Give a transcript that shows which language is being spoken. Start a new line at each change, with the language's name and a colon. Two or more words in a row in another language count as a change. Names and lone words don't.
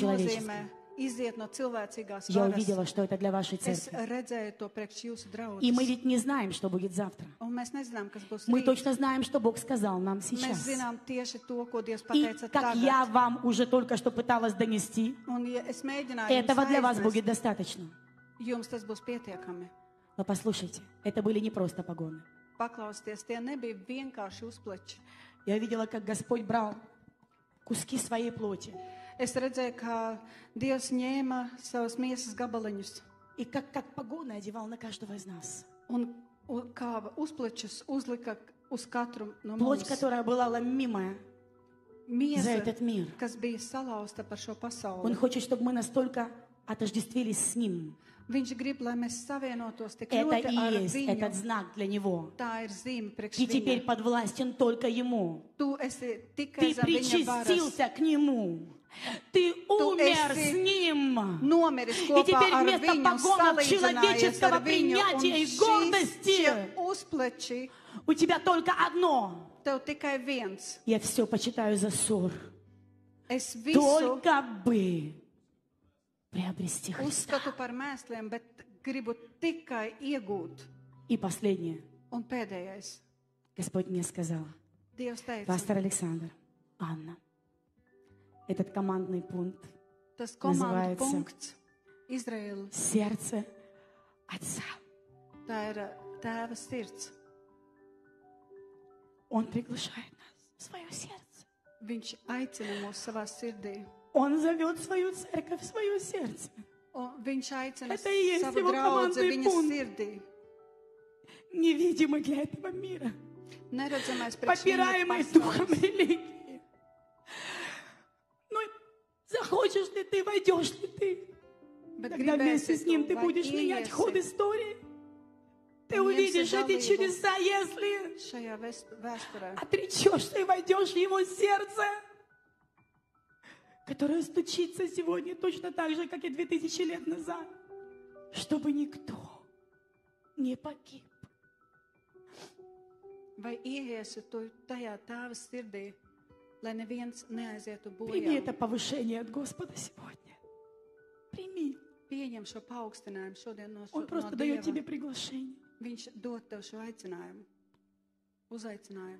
Russian: человеческой.
Latvian: nozīmē iziet no cilvēcīgās
Russian: Я
Latvian: varas.
Russian: увидела, что это для вашей
Latvian: Es
Russian: церкви.
Latvian: redzēju to priekš jūsu
Russian: И мы
Latvian: draudzes.
Russian: ведь не знаем, что будет завтра.
Latvian: Un mēs nezinām, kas būs
Russian: Мы
Latvian: rīt.
Russian: точно знаем, что Бог сказал нам
Latvian: Mēs
Russian: сейчас.
Latvian: zinām tieši to, ko Dievs
Russian: И
Latvian: pateica
Russian: как
Latvian: tagad.
Russian: я вам уже только что пыталась донести,
Latvian: Un ja es mēģināju
Russian: этого для вас
Latvian: jums
Russian: будет
Latvian: aizvest,
Russian: достаточно.
Latvian: jums tas būs pietiekami.
Russian: Но послушайте, это были не просто погоны.
Latvian: Paklausieties, tie nebija vienkārši uzpleči.
Russian: Я видела, как Господь брал куски своей плоти
Latvian: Es redzēju, kā Dievs ņēma savus miesas gabaliņus
Russian: и как погоны одевал на каждого из нас.
Latvian: un kā uzplečus uzlika uz katru no
Russian: Плоть,
Latvian: mums.
Russian: которая была ломимая за
Latvian: Miesa,
Russian: этот мир.
Latvian: kas bija salauzta par šo
Russian: Он
Latvian: pasauli.
Russian: хочет, чтобы мы настолько отождествились с Ним.
Latvian: Viņš grib, lai mēs savienotos tik
Russian: Это
Latvian: ļoti
Russian: и
Latvian: ar
Russian: есть
Latvian: viņu.
Russian: этот знак для Него.
Latvian: Tā ir zīme priekš
Russian: И теперь
Latvian: viņa.
Russian: подвластен только Ему.
Latvian: Tu esi tikai
Russian: Ты
Latvian: zem viņa varas.
Russian: причастился к Нему. Ты умер
Latvian: esi
Russian: с Ним.
Latvian: Nomiris
Russian: И
Latvian: kopā
Russian: теперь
Latvian: ar
Russian: вместо
Latvian: viņu,
Russian: погонов
Latvian: salīdzinājies
Russian: человеческого
Latvian: ar viņu, un
Russian: принятия и
Latvian: šie
Russian: гордости
Latvian: uzpleči,
Russian: у тебя только одно.
Latvian: tev tikai viens.
Russian: Я все почитаю за ссор.
Latvian: Es visu
Russian: Только бы приобрести Христа.
Latvian: uzskatu par mēsliem, bet gribu tikai iegūt.
Russian: И последнее.
Latvian: Un pēdējais.
Russian: Господь мне сказал,
Latvian: Dievs teica,
Russian: пастор Александр, Анна, этот командный пункт
Latvian: tas komandu
Russian: называется
Latvian: punkts Izraēla,
Russian: сердце Отца.
Latvian: tā ir tēva sirds.
Russian: Он приглашает нас в свое сердце.
Latvian: Viņš aicina mūs savā sirdī.
Russian: Он зовет свою церковь в свое сердце.
Latvian: Un viņš aicina
Russian: Это и есть
Latvian: savu
Russian: его
Latvian: draudzi
Russian: командный
Latvian: viņa
Russian: пункт.
Latvian: sirdī.
Russian: Невидимый для этого мира.
Latvian: Neredzamais priekš viņa
Russian: Попираемый духом
Latvian: pasaules.
Russian: религии. Ну, захочешь ли ты, войдешь ли ты?
Latvian: Bet
Russian: Тогда вместе
Latvian: gribēsi
Russian: с ним
Latvian: tu
Russian: ты
Latvian: vai
Russian: будешь менять ход
Latvian: iesi
Russian: истории. Ты
Latvian: Un
Russian: увидишь
Latvian: ņemsi
Russian: эти
Latvian: dalību
Russian: чудеса, если
Latvian: šajā vēsturē.
Russian: отречешься и войдешь в его сердце. которая стучится сегодня точно так же, как и 2000 лет назад, чтобы никто не погиб.
Latvian: Vai ieiesi tu tajā Tēva sirdī, lai neviens neaizietu
Russian: Прими
Latvian: bojā?
Russian: это повышение от Господа сегодня. Прими.
Latvian: Pieņem šo paaugstinājumu šodien no
Russian: Он просто дает тебе приглашение.
Latvian: Viņš dod tev šo aicinājumu, uzaicinājumu.